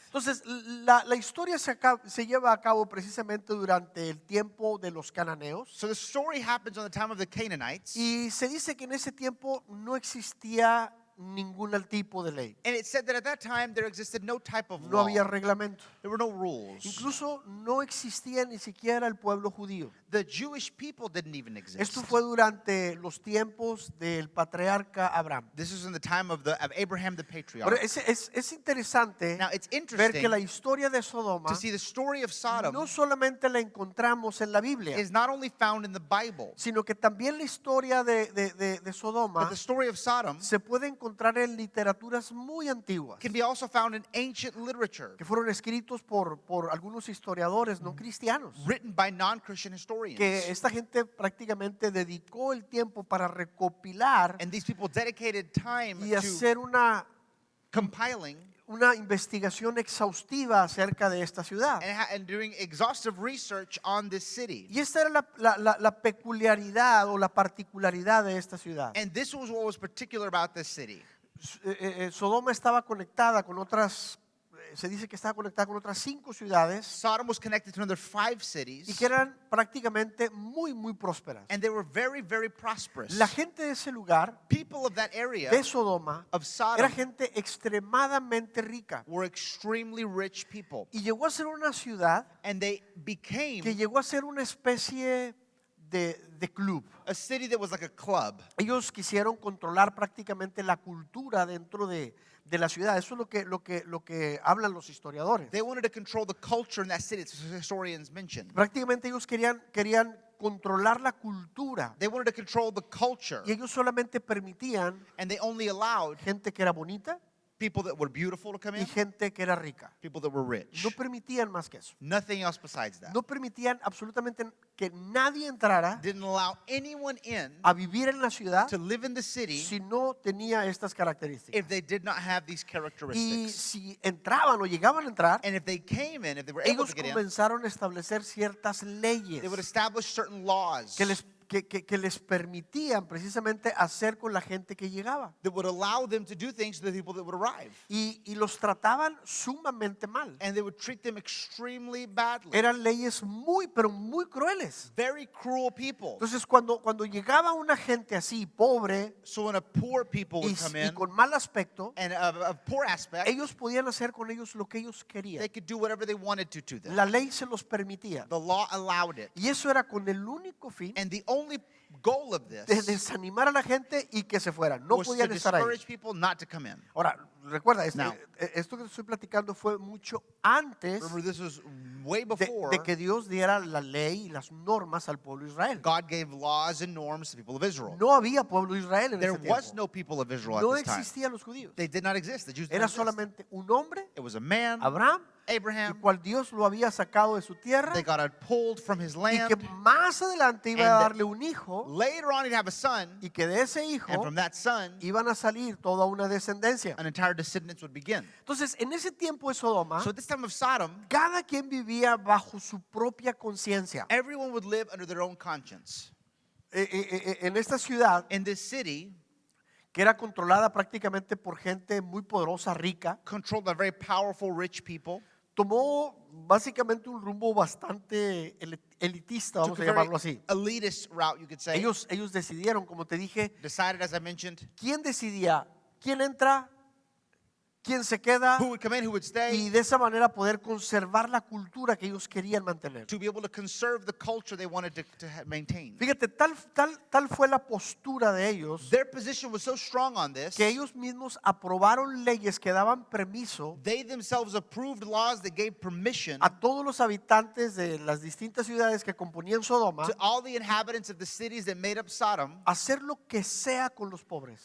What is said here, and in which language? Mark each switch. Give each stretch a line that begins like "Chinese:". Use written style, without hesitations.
Spanish: Entonces, la historia se lleva a cabo precisamente durante el tiempo de los cananeos.
English: So the story happens on the time of the Canaanites.
Spanish: Y se dice que en ese tiempo no existía ningún tipo de ley.
English: And it said that at that time there existed no type of
Spanish: No
English: law.
Spanish: había reglamento.
English: There were no rules.
Spanish: Incluso no existía ni siquiera el pueblo judío.
English: The Jewish people didn't even exist.
Spanish: Esto fue durante los tiempos del patriarca Abraham.
English: This was in the time of Abraham the patriarch.
Spanish: Ahora, es interesante
English: Now it's
Spanish: ver
English: interesting
Spanish: que la historia de Sodoma
English: to see the story of Sodom
Spanish: no solamente la encontramos en la Biblia,
English: is not only found in the Bible,
Spanish: sino que también la historia de
English: but
Spanish: Sodoma
English: the story of Sodom
Spanish: se puede encontrar en literaturas muy antiguas
English: can be also found in ancient literature
Spanish: que fueron escritos por algunos historiadores no cristianos,
English: written by non-Christian historians.
Spanish: que esta gente prácticamente dedicó el tiempo para recopilar
English: And these people dedicated time
Spanish: y
English: to
Spanish: hacer
English: compiling
Spanish: una investigación exhaustiva acerca de esta ciudad.
English: and doing exhaustive research on this city.
Spanish: Y esta era la peculiaridad o la particularidad de esta ciudad.
English: And this was what was particular about this city.
Spanish: Sodoma estaba conectada con otras, se dice que estaba conectada con otras 5 ciudades
English: Sodom was connected to another 5
Spanish: y
English: cities,
Spanish: que eran prácticamente muy prósperas.
English: and they were very, very prosperous.
Spanish: La gente de ese lugar,
English: People of that area
Spanish: de Sodoma,
English: of Sodom
Spanish: era gente extremadamente rica
English: were extremely rich people,
Spanish: y llegó a ser una ciudad
English: and they became
Spanish: que llegó a ser una especie de club.
English: a city that was like a club.
Spanish: Ellos quisieron controlar prácticamente la cultura dentro de la ciudad. Eso es lo que hablan los historiadores.
English: They wanted to control the culture in that city, as historians mentioned.
Spanish: Prácticamente ellos querían controlar la cultura
English: They wanted to control the culture,
Spanish: y ellos solamente permitían
English: and they only allowed
Spanish: gente que era bonita
English: people that were beautiful to come
Spanish: y
English: in,
Spanish: gente que era rica.
English: people that were rich.
Spanish: No permitían más que eso.
English: Nothing else besides that.
Spanish: No permitían absolutamente que nadie entrara
English: Didn't allow anyone in
Spanish: a vivir en la ciudad
English: to live in the city
Spanish: si no tenía estas características.
English: if they did not have these
Spanish: Y
English: characteristics.
Spanish: si entraban o llegaban a entrar,
English: And if they came in, if they were able
Spanish: ellos
English: to get in,
Spanish: comenzaron a establecer ciertas leyes
English: they would establish certain laws
Spanish: que les permitían precisamente hacer con la gente que llegaba.
English: that would allow them to do things to the people that would arrive.
Spanish: Y los trataban sumamente mal.
English: And they would treat them extremely badly.
Spanish: Eran leyes pero muy crueles.
English: Very cruel people.
Spanish: Entonces cuando llegaba una gente así, pobre
English: So when a poor people would come
Spanish: y
English: in,
Spanish: con mal aspecto,
English: and of poor aspect,
Spanish: ellos podían hacer con ellos lo que ellos querían.
English: they could do whatever they wanted to them.
Spanish: La ley se los permitía.
English: The law allowed it.
Spanish: Y eso era con el único fin
English: And the only goal of
Spanish: de
English: this
Spanish: desanimar a la gente y que se fueran. No
English: was to
Spanish: podían estar ahí.
English: discourage people not to come in.
Spanish: Ahora, recuerda,
English: Now.
Spanish: esto que te estoy platicando fue mucho antes
English: Remember, this was way before
Spanish: de que Dios diera la ley y las normas al pueblo de Israel.
English: God gave laws and norms to the people of Israel.
Spanish: No había pueblo de Israel en
English: There
Spanish: ese
English: was
Spanish: tiempo.
English: no people of Israel
Spanish: No
English: at this time.
Spanish: existían los judíos.
English: They did not exist. The Jews did
Spanish: Era
English: not exist.
Spanish: solamente un hombre,
English: It was a man,
Spanish: Abraham, el
English: Abraham,
Spanish: cual Dios lo había sacado de su tierra
English: they got pulled from his
Spanish: y que
English: land.
Spanish: más adelante iba a
English: And
Spanish: darle un hijo
English: Later on, he'd have a son,
Spanish: y que de ese hijo
English: and from that son,
Spanish: iban a salir toda una descendencia.
English: an entire descendants would begin.
Spanish: Entonces, en ese tiempo de Sodoma,
English: So at this time of Sodom,
Spanish: cada quien vivía bajo su propia conciencia.
English: everyone would live under their own conscience.
Spanish: En esta ciudad,
English: In this city,
Spanish: que era controlada prácticamente por gente muy poderosa, rica,
English: controlled by very powerful, rich people,
Spanish: tomó básicamente un rumbo bastante elitista, vamos
English: took a a very
Spanish: llamarlo así.
English: elitist route, you could say.
Spanish: Ellos decidieron, como te dije,
English: Decided, as I mentioned,
Spanish: quién decidía, quién entra quién se queda,
English: who would come in, who would
Spanish: y
English: stay,
Spanish: de esa manera poder conservar la cultura que ellos querían mantener.
English: to be able to conserve the culture they wanted to maintain.
Spanish: Fíjate, tal fue la postura de ellos
English: Their position was so strong on this,
Spanish: que ellos mismos aprobaron leyes que daban permiso
English: they themselves approved laws that gave permission
Spanish: a todos los habitantes de las distintas ciudades que componían Sodoma
English: to all the inhabitants of the cities that made up Sodom
Spanish: a hacer lo que sea con los pobres.